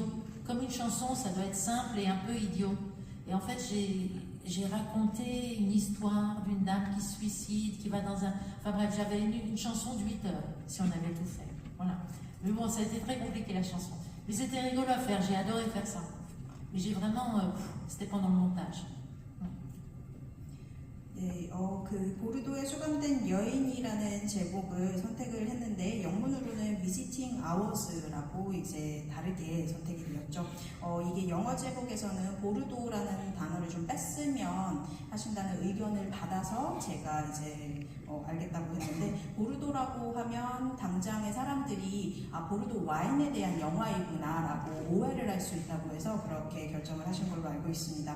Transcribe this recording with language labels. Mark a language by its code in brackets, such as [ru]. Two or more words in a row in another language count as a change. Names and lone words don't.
[fr] Comme une chanson, ça doit être simple et un peu idiot. Et en fait j'ai raconté une histoire d'une dame qui se suicide, qui va dans un... Enfin bref, j'avais une chanson de 8 heures, si on avait tout fait. Voilà. Mais bon, ça a été très compliqué la chanson. Mais c'était rigolo à faire, j'ai adoré faire ça. Mais j'ai vraiment... c'était pendant le montage. [ko] 네, 그 보르도에 수감된 여인이라는 제목을 선택을 했는데 영문으로는 Visiting Hours라고 이제 다르게 선택이 되었죠. 이게 영어 제목에서는 보르도라는 단어를 좀 뺐으면 하신다는 의견을 받아서 제가 이제 알겠다고 했는데 보르도라고 하면 당장의 사람들이 보르도 와인에 대한 영화이구나라고 오해를 할 수 있다고 해서 그렇게 결정을 하신 걸로 알고 있습니다.